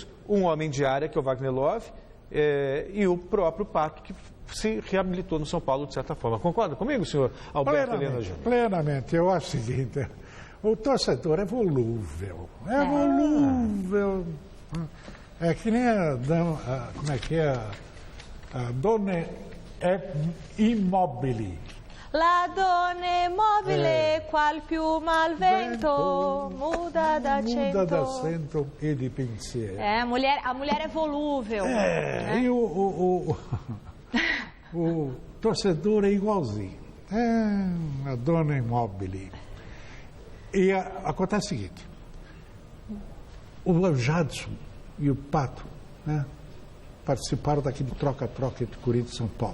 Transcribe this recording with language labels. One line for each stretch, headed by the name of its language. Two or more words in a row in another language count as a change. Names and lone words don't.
Portuguese: Um homem de área, que é o Wagner Love, e o próprio Pato, que se reabilitou no São Paulo, de certa forma. Concorda comigo, senhor Alberto Helena Júnior? Plenamente. Eu acho o seguinte, o torcedor é volúvel. É volúvel. É que nem como é que é?
Italian: A donna è immobile. La donna è mobile, qual piuma al vento, muda
Portuguese: Muda
Italian: d'accento. d'accento e di pensiero.
Portuguese: A mulher é volúvel. E o torcedor é igualzinho. É uma dona imóvel. E acontece o seguinte, o Jadson e o Pato, né, participaram daquele troca-troca entre Corinthians e São Paulo.